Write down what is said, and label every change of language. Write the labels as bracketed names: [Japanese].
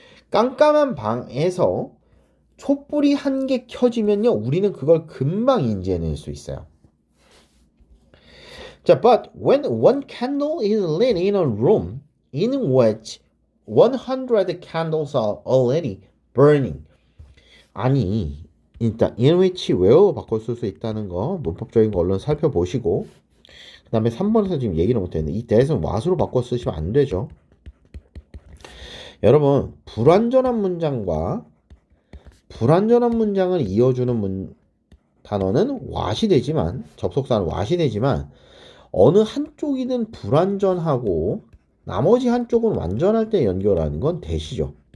[Korean] 깜깜한 방에서 촛불이 한 개 켜지면요, 우리는 그걸 금방 인지해낼 수 있어요. [English] 자, but when one candle is lit in a room in which 100 candles are already burning. [Korean] 아니, 일단 in which where로 바꿔 쓸 수 있다는 거 문법적인 거 얼른 살펴보시고 그 다음에 3번에서 지금 얘기를 못했는데 이 that은 what으로 바꿔 쓰시면 안 되죠. 여러분, 불완전한 문장과 불완전한 문장을 이어주는 단어는 what이 되지만 접속사는 what이 되지만 어느 한쪽이든 불완전하고 나머지 한쪽은 완전할 때 연결하는 건 that이죠.